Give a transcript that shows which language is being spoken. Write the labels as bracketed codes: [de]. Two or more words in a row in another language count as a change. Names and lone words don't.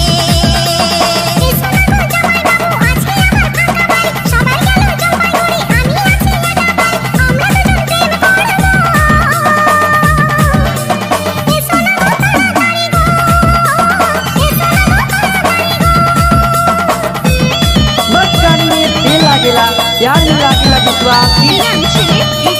[bn] এসো না গো জামাই বাবু, আছে আমার ফাঁকা বাড়ি, সবাই গেল জলপাইগুড়ি, আমি আছি একা বাড়ি, আমরা দুজন প্রেম করবো। এসো না গো তাড়াতাড়ি গো, এসো না গো তাড়াতাড়ি গো। [bho] बस गाड़ी में तेल लागेला, प्यार में लागेला विश्वास। [bn] প্রিয়াংশী